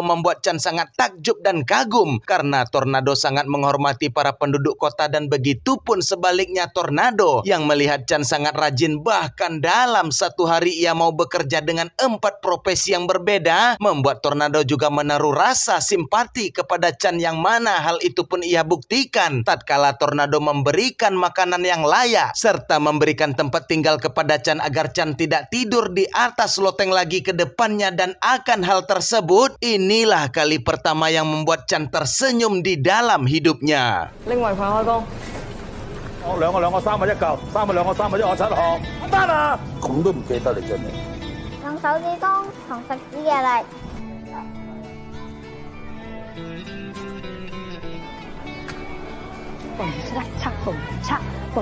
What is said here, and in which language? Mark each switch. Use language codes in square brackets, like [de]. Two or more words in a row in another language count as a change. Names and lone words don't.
[id] membuat Chan sangat takjub dan kagum karena tornado sangat menghormati para penduduk kota, dan begitu pun sebaliknya tornado yang melihat Chan sangat rajin, bahkan dalam satu hari ia mau bekerja dengan 4 profesi yang berbeda, membuat tornado juga menaruh rasa simpati kepada Chan, yang mana hal itu pun ia buktikan tatkala tornado memberikan makanan yang layak serta memberikan tempat tinggal kepada Chan agar Chan tidak tidur di atas loteng lagi ke depannya. Dan akan hal tersebut, inilah kali pertama yang membuat Chan tersenyum di dalam hidupnya. [yue] 我兩個三個一嚿，三個兩個三個一我七項，得啦！咁都唔記得你真係。用手指公同食指嘅力，蹦嚓嚓蹦嚓蹦。